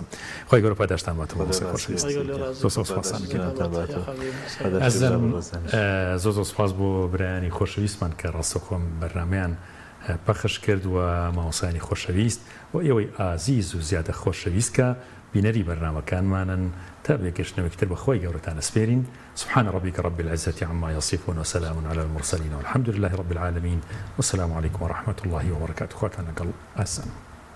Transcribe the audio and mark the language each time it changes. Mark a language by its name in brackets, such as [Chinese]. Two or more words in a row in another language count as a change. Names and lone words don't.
[Central Kurdish] خۆی گەورە پاداشتان باتەوە زۆر سپاس بۆ برایانی خۆشەویستمان کە ڕاستەخۆم بەرنامەیان پەخش کرد و مامۆستایانی خۆشەویست و ئێوەی ئازیز و زیادە خۆشەویست کە بینەری بەرنامەکانمانن تا بێگەشتنەوەکتر بە خۆی گەورەتان ئەسپێرین. [Arabic] سبحان ربك رب العزة عما يصفون وسلام على المرسلين والحمد لله رب العالمين والسلام عليكم ورحمة الله وبركاته. خواتنا قل أسن